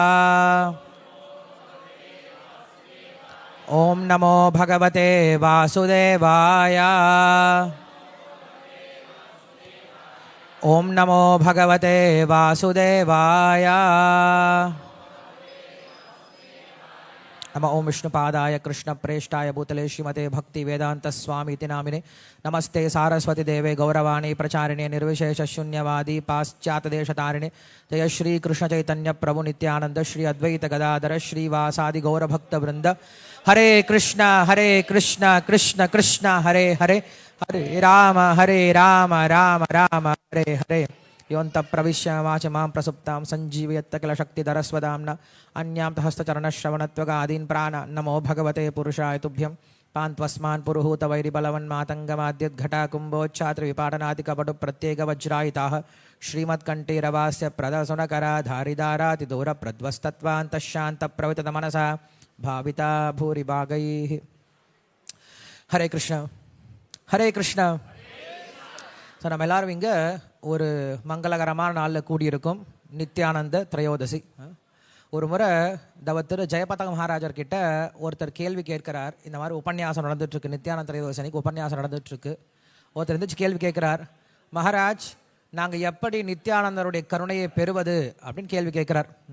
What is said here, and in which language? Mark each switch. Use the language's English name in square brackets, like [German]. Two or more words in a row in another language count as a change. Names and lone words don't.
[Sanskrit] ॐ नमो भगवते वासुदेवाय ॐ नमो भगवते वासुदेवाय नमः ओं विष्णुपादाय कृष्णप्रेष्ठाय भूतले श्रीमते भक्तिवेदान्तस्वामीति नामिने नमस्ते सारस्वती देवे गौरवाणी प्रचारिणे निर्विशेषशून्यवादी पाश्चातदेशतारिणे जय श्री कृष्ण चैतन्य प्रभु नित्यानंद श्री अद्वैत गदाधर श्रीवासादि गौरभक्तवृंद हरे कृष्ण कृष्ण कृष्ण हरे हरे हरे राम राम राम हरे हरे योऽन्तः प्रविश्य वाच मां प्रसुप्तां सञ्जीवयत्त किल शक्तिधरस्वदाम्ना अन्यां हस्तचरणश्रवणत्वगादीन् प्राण नमो भगवते पुरुषाय तुभ्यं पान्त्वस्मान् पुरुहूतवैरिबलवन्मातङ्गमाद्यद्घटाकुम्भोच्छात्रविपाटनादिकपटुप्रत्येकवज्रायिताः श्रीमत्कण्ठीरवास्य प्रदसुनकरा धारिदारातिदूरप्रध्वस्तत्वान्तशान्तप्रविततमनसा भाविता भूरिभागैः हरे कृष्ण हरे कृष्ण [Tamil] ஸோ நம்ம எல்லாரும் இங்கே ஒரு மங்களகரமான நாளில் கூடியிருக்கும் நித்யானந்த திரையோதசி. ஒரு முறை திரு ஜெயபதக மகாராஜர்கிட்ட ஒருத்தர் கேள்வி கேட்கிறார். இந்த மாதிரி உபன்யாசம் நடந்துட்டுருக்கு, நித்யானந்த திரையோதசி அன்னைக்கு உபன்யாசம் நடந்துட்டுருக்கு. ஒருத்தர் இருந்துச்சு கேள்வி கேட்குறார், மகாராஜ் நாங்கள் எப்படி நித்யானந்தருடைய கருணையை பெறுவது அப்படின்னு கேள்வி கேட்குறார்.